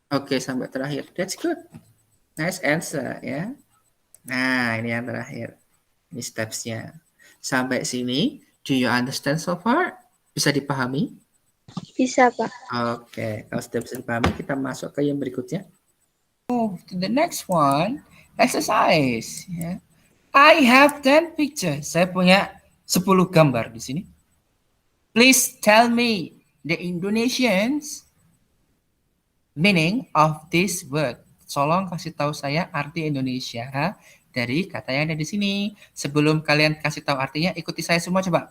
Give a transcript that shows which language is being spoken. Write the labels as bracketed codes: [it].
[en] Oke, [id] sampai terakhir. [en] That's good. Nice answer ya. [id] Nah, ini yang terakhir. Ini steps-nya. Sampai sini, [en] do you understand so far? [id] Bisa dipahami? Bisa, Pak. Oke, kalau sudah bisa dipahami, kita masuk ke yang berikutnya. [en] Move to the next one, exercise. Ya. I have 10 pictures. [id] Saya punya 10 gambar di sini. [en] Please tell me the Indonesians meaning of this word. [id] Tolong kasih tahu saya arti Indonesia dari kata yang ada di sini. Sebelum kalian kasih tahu artinya, ikuti saya semua coba.